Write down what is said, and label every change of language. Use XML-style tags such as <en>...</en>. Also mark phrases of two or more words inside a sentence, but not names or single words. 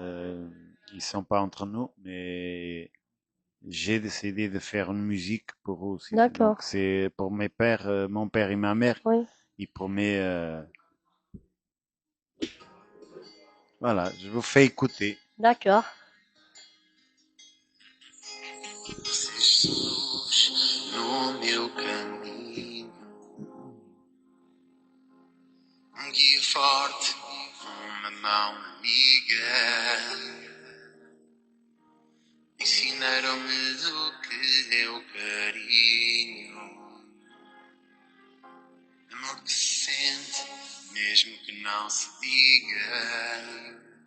<fr>Ils sont pas entre nous, mais j'ai décidé de faire une musique pour eux aussi. Donc d'accord. c'est pour mes pères, mon père et ma mère, Oui, et pour mes voilà, je vous fais écouter. d'accord.</fr> <pt>Jesus no meu caminho, guia forte, uma mão amiga, ensinaram-me do que é o carinho, amor que se sente, mesmo que não se diga.</pt>